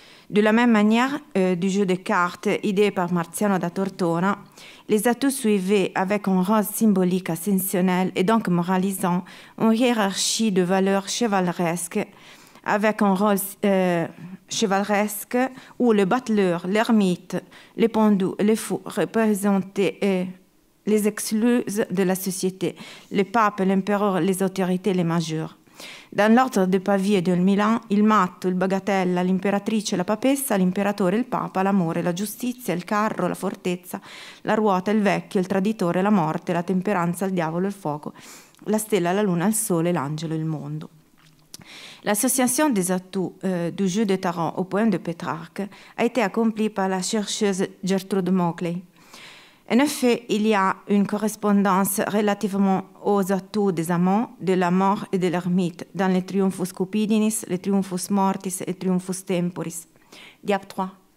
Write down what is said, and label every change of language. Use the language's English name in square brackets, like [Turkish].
[French] De la même manière, du jeu de cartes idée par Marziano da Tortona, les atouts suivaient avec un rôle symbolique ascensionnel et donc moralisant une hiérarchie de valeurs chevaleresques avec un rôle chevaleresque où le battleur, l'ermite, les pendus, les fous représentaient les exclus de la société, le pape, l'empereur, les autorités, les majeures. Dans l'ordre de [Italian] Pavia e del Milan, il matto, il bagatella, l'imperatrice, la papessa, l'imperatore, il papa, l'amore, la giustizia, il carro, la fortezza, la ruota, il vecchio, il traditore, la morte, la temperanza, il diavolo, il fuoco, la stella, la luna, il sole, l'angelo, il mondo. [French] L'association des atouts du jeu de tarot au poème de Pétrarque a été accomplie par la chercheuse Gertrude Mauchly. En effet, il y a une correspondance relativement aux atouts des amants, de la mort et de l'ermite dans les Triumphus Cupidinis, les Triumphus Mortis et Triumphus Temporis. Diap 3.